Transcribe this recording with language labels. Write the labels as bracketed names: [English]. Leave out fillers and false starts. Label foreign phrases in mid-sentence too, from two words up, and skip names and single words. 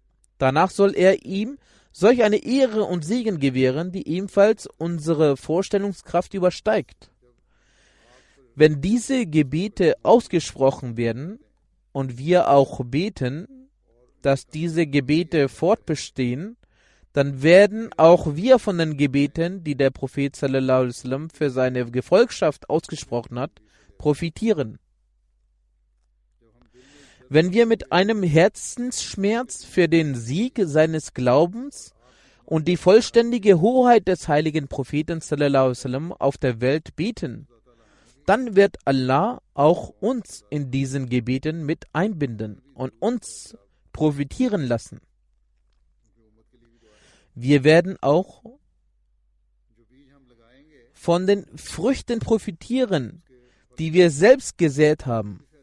[German] Danach soll er ihm solch eine Ehre und Segen gewähren, die ebenfalls unsere Vorstellungskraft übersteigt. Wenn diese Gebete ausgesprochen werden und wir auch beten, dass diese Gebete fortbestehen, dann werden auch wir von den Gebeten, die der Prophet [Arabic] صلى الله عليه وسلم [German] für seine Gefolgschaft ausgesprochen hat, profitieren. Wenn wir mit einem Herzensschmerz für den Sieg seines Glaubens und die vollständige Hoheit des heiligen Propheten [Arabic] صلى الله عليه وسلم [German] auf der Welt beten, dann wird Allah auch uns in diesen Gebeten mit einbinden und uns profitieren lassen. Wir werden auch von den Früchten profitieren, die wir selbst gesät haben.